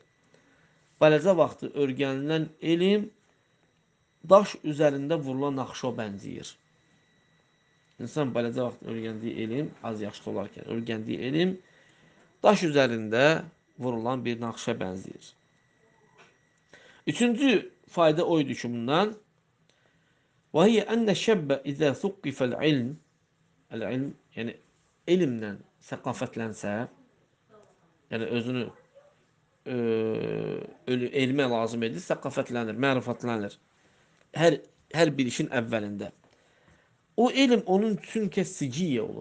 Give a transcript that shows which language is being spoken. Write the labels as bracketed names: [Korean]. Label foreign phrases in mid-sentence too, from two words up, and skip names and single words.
[Azerbaijani] Balaca vaxtı öyrənilən elm daş üzərində vurulan naxşa bənzəyir. İnsan balaca vaxtı öyrəndiyi elm, az yaşlı olarkən öyrəndiyi elm daş üzərində vurulan bir naxşa bənzəyir. Üçüncü fayda oydu ki, bundan [Arabic] وَهِيَ أَنَّ الشَّبَّ إِذَا ثُقِّفَ الْعِلْمِ El-ilm, [Azerbaijani] yəni elmlə səqafətlənsə, yəni özünü elmə lazım edir, səqafətlənir, mərifatlənir. Hər bir işin əvvəlində. O elm onun üçün kəsiciyyə olur.